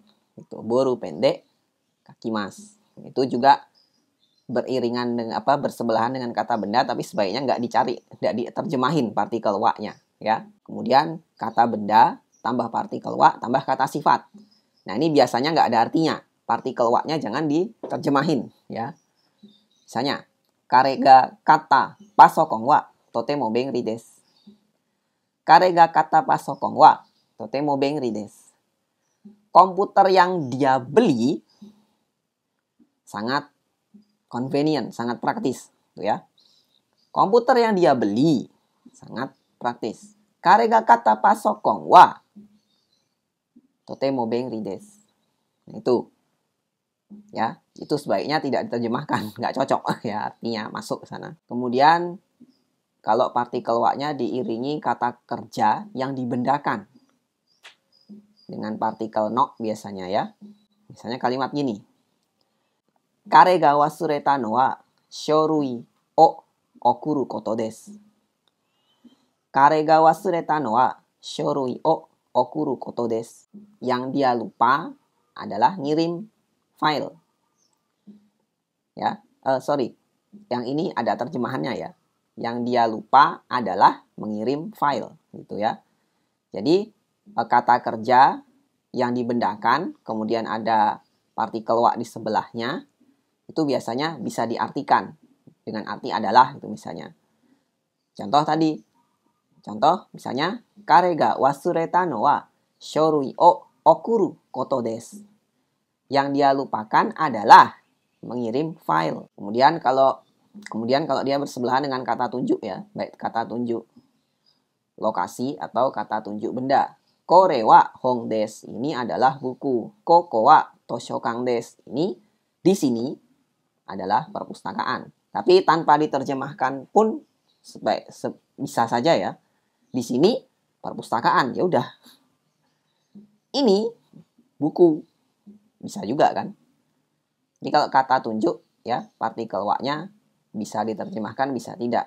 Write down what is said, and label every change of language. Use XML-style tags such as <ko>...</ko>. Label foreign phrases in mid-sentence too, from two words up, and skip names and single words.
<id>Itu</id> <ja>ボールペンで書きます.</ja> <id>Itu juga beriringan dengan bersebelahan dengan kata benda, tapi sebaiknya nggak dicari, nggak diterjemahin partikel wa-nya ya. Kemudian kata benda tambah partikel wa tambah kata sifat. Nah ini biasanya nggak ada artinya, partikel wa-nya jangan diterjemahin ya. Misalnya</id> <ja>彼が買ったパソコンはとても便利です. 彼が買ったパソコンはとても便利です.</ja> <id>Komputer yang dia beli sangat convenient, sangat praktis, tuh ya. Komputer yang dia beli sangat praktis.</id> <ja>彼が買ったパソコンはとても便利です.</ja> <id>Itu ya, itu sebaiknya tidak diterjemahkan, nggak cocok ya artinya masuk ke sana. Kemudian kalau partikel wa-nya diiringi kata kerja yang dibendakan dengan partikel no biasanya ya. Misalnya kalimat gini.</id> <ja>彼が忘れたのは書類を送ることです. 彼が忘れたのは書類を送ることです.</ja> <id>Yang dia lupa adalah ngirim file. Ya, yang ini ada terjemahannya ya. Yang dia lupa adalah mengirim file, gitu ya. Jadi kata kerja yang dibendakan, kemudian ada partikel wa di sebelahnya, itu biasanya bisa diartikan dengan arti adalah, itu misalnya. Contoh misalnya</id> <ja>彼が忘れたのは書類を送ることです.</ja> <id>Yang dia lupakan adalah mengirim file. Kemudian kalau dia bersebelahan dengan kata tunjuk ya, baik kata tunjuk lokasi atau kata tunjuk benda.</id> <ja>これは本です,</ja> <id>ini adalah buku.</id> <ja>ここは図書館です,</ja> <id>ini di sini adalah perpustakaan. Tapi tanpa diterjemahkan pun bisa saja ya. Di sini perpustakaan, ya udah. Ini buku, bisa juga kan. Jadi kalau kata tunjuk ya, partikel wa-nya bisa diterjemahkan, bisa tidak.</id>